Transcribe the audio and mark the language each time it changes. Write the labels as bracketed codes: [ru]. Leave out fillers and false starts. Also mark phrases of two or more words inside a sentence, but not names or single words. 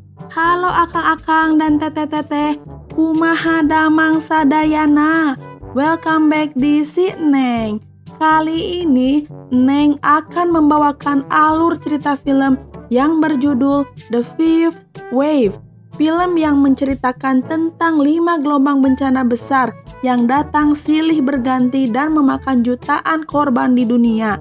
[su] Halo akang-akang dan teteh-teteh, kumaha damang sadayana. [en] Welcome back di Si Neng. [id] Kali ini Neng akan membawakan alur cerita film yang berjudul The Fifth Wave. Film yang menceritakan tentang 5 gelombang bencana besar yang datang silih berganti dan memakan jutaan korban di dunia.